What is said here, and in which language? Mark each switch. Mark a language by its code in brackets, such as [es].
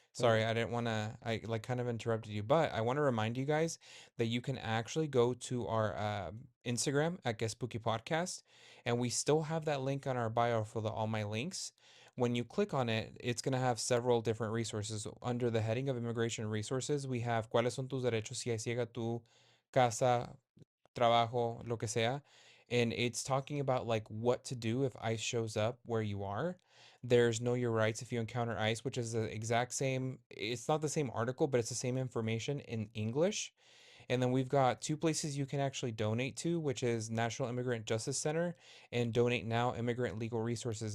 [en] Sorry, good. I didn't want to, I like kind of interrupted you, but I want to remind you guys that you can actually go to our Instagram at Guest Spooky Podcast, and we still have that link on our bio for the all my links. When you click on it, it's going to have several different resources. Under the heading of immigration resources, we have [es] ¿Cuáles son tus derechos si llega tu casa, trabajo, lo que sea? [en] And it's talking about like what to do if ICE shows up where you are. There's Know Your Rights if you encounter ICE, which is the exact same. It's not the same article, but it's the same information in English. And then we've got two places you can actually donate to, which is National Immigrant Justice Center and Donate Now Immigrant Legal Resources.